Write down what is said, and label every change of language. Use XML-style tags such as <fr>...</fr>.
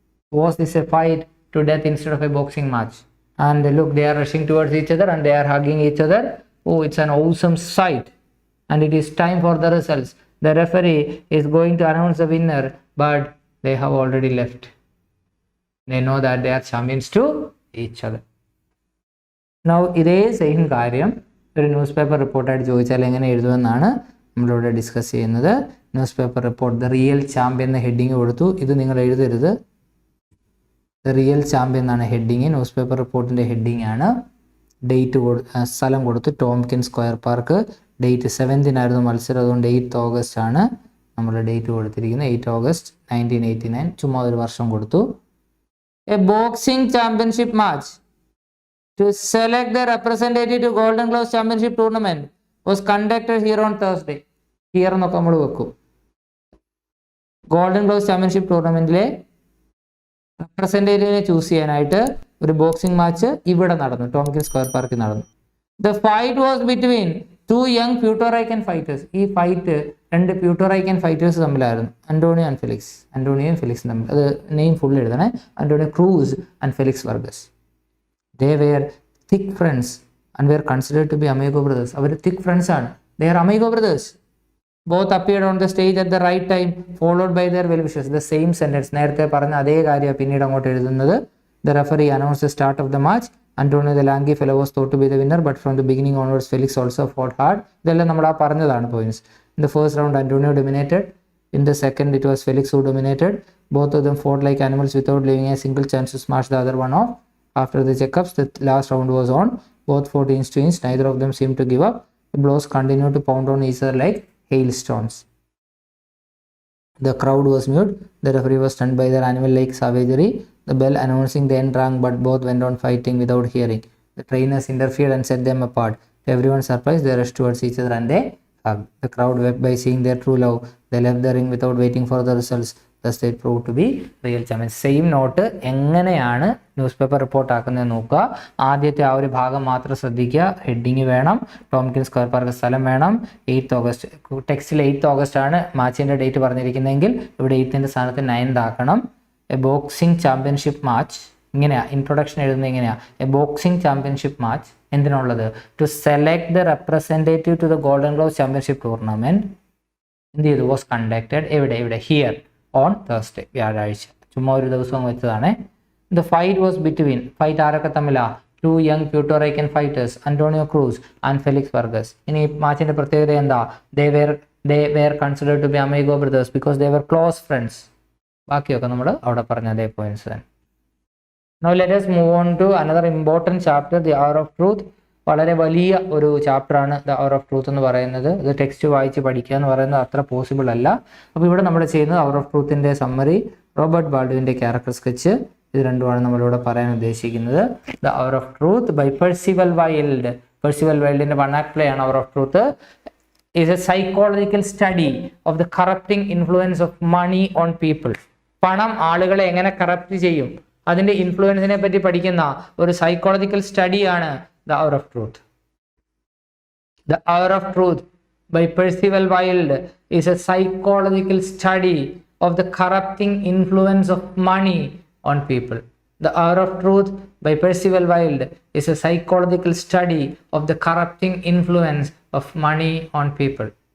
<en>Was this a fight to death instead of a boxing match? And look, they are rushing towards each other and they are hugging each other. Oh, it's an awesome sight. And it is time for the results. The referee is going to announce the winner, but they have already left. They know that they are champions to each other.</en> <ml>Now, ഇതേ same കാര്യം ഒരു news paper റിപ്പോർട്ടായിട്ട് ചോദിച്ചാൽ എങ്ങനെ എഴുതുമെന്നാണ് നമ്മളിവിടെ discuss ചെയ്യുന്നത്. News paper report the real champion എന്ന heading കൊടുത്തു. ഇത് നിങ്ങൾ എഴുതരുത്. ദ റിയൽ ചാമ്പ്യൻ എന്നാണ് ഹെഡിങ്. ന്യൂസ് പേപ്പർ റിപ്പോർട്ടിൻ്റെ ഹെഡിങ് ആണ്. ഡേറ്റ് സ്ഥലം കൊടുത്തു Tomkin square park. Date 7th മത്സരം, അതുകൊണ്ട് 8th August ആണ് നമ്മൾ ഡേറ്റ് കൊടുത്തിരിക്കുന്നത്. 8th August 1989. ചുമ്മാ ഒരു വർഷം കൊടുത്തു.</ml> <en>A boxing championship match to select the representative to Golden Gloves Championship tournament was conducted here on Thursday.</en> <ml>Here എന്നൊക്കെ നമ്മൾ വെക്കും. ഗോൾഡൻ ഗ്ലോവ്സ് ചാമ്പ്യൻഷിപ്പ് ടൂർണമെന്റിലെ റെപ്രസെന്റേറ്റീവിനെ ചൂസ് ചെയ്യാനായിട്ട് ഒരു ബോക്സിംഗ് മാച്ച് ഇവിടെ നടന്നു, ടോംകിൻ സ്ക്വയർ പാർക്കിൽ നടന്നു.</ml> <en>The fight was between 2 young Puerto Rican fighters.</en> <ml>ഈ ഫൈറ്റ് 2 പ്യൂട്ടോറൈക്കൻ ഫൈറ്റേഴ്സ് തമ്മിലായിരുന്നു. അന്റോണിയും ഫെലിക്സും തമ്മിൽ. അത് name full എഴുതണേ.</ml> <en>Antonio Cruz and Felix Vargas. They were thick friends and were considered to be amigo brothers.</en> <ml>Our thick friends ആണ്.</ml> <en>They are amigo brothers. Both appeared on the stage at the right time, followed by their well-wishers. The same sentence. നേരത്തെ പറഞ്ഞ അതേ കാര്യം പിന്നീട് അങ്ങോട്ട് എഴുതുന്നത്. The referee announced the start of the match. Antonio the lanky fellow was thought to be the winner, but from the beginning onwards, Felix also fought hard.</en> <ml>ഇതെല്ലാം നമ്മൾ ആ പറഞ്ഞതാണ് points.</ml> <en>In the first round, Antonio dominated. In the second, it was Felix who dominated. Both of them fought like animals without leaving a single chance to smash the other one off. After the checkups, the last round was on. Both fought inch to inch. Neither of them seemed to give up. The blows continued to pound on each other like hailstones. The crowd was mute. The referee was stunned by their animal-like savagery. The bell announcing the end rang, but both went on fighting without hearing. The trainers interfered and set them apart. To everyone's surprise, they rushed towards each other and they hugged. The crowd wept by seeing their true love. They left the ring without waiting for the results. Thus they proved to be real champions.</en> <ml>Same not എങ്ങനെയാണ് news paper report ആക്കുന്നത് നോക്കുക. ആദ്യത്തെ ആ ഒരു ഭാഗം മാത്രം ശ്രദ്ധിക്കുക. Heading വേണം, ടോംകിൻ സ്ക്വയർ പാർക്ക് സ്ഥലം വേണം, 8th August. ടെക്സ്റ്റിൽ 8th August ആണ് മാച്ചിൻ്റെ ഡേറ്റ് പറഞ്ഞിരിക്കുന്നതെങ്കിൽ ഇവിടെ 8th സ്ഥാനത്ത് 9th ആക്കണം.</ml> <en>a boxing championship match</en> <ml>ഇങ്ങനെയാണ് ഇൻട്രൊഡക്ഷൻ എഴുതുന്നത്. ഇങ്ങനെയാണ്</ml> <en>a boxing championship match</en> <ml>എന്തിനുള്ളത്?</ml> <en>to select the representative to the Golden Gloves championship tournament</en> <ml>എന്ത് ചെയ്തു?</ml> <en>Was conducted ഇവിടെ here on Thursday, വ്യാഴാഴ്ച.</en> <ml>ചുമ്മാ ഒരു ദിവസം വെച്ചതാണ്.</ml> <en>the fight was between,</en> <ml>fight ആരൊക്കെ തമ്മിലാ?</ml> <en>2 young Puerto Rican fighters, Antonio Cruz and Felix Vargas.</en> <ml>ഇനി മാച്ചിന്റെ പ്രത്യേകത എന്താ?</ml> <en>they were considered to be amigo brothers because they were close friends.</en> <ml>ബാക്കിയൊക്കെ നമ്മൾ അവിടെ പറഞ്ഞ അതേ പോയിന്റ്സ് തന്നെ.</ml> <en>Now let us move on to another important chapter, the hour of truth.</en> <ml>വളരെ വലിയ ഒരു ചാപ്റ്ററാണ് ദ അവർ ഓഫ് ട്രൂത്ത് എന്ന് പറയുന്നത്. ഇത് ടെക്സ്റ്റ് വായിച്ച് പഠിക്കുക എന്ന് പറയുന്നത് അത്ര പോസിബിൾ അല്ല. അപ്പോൾ ഇവിടെ നമ്മൾ ചെയ്യുന്നത് hour of ട്രൂത്തിൻ്റെ summary, Robert ബാൾഡ്വിൻ്റെ character sketch, ഇത് രണ്ടുമാണ് നമ്മളിവിടെ പറയാൻ ഉദ്ദേശിക്കുന്നത്. The hour of truth by Percival wild. Percival വൈൽഡിൻ്റെ one act play ആണ് hour of truth.</ml> <en>is a psychological study of the corrupting influence of money on people.</en> <ml>പണം ആളുകളെ എങ്ങനെ corrupt ചെയ്യും, അതിൻ്റെ ഇൻഫ്ലുവൻസിനെ പറ്റി പഠിക്കുന്ന ഒരു psychological സ്റ്റഡിയാണ് The Hour of Truth.</ml> <en>The Hour of Truth by Percival Wilde is a psychological study of the corrupting influence of money on people. The Hour of Truth by Percival Wilde is a psychological study of the corrupting influence of money on people.</en>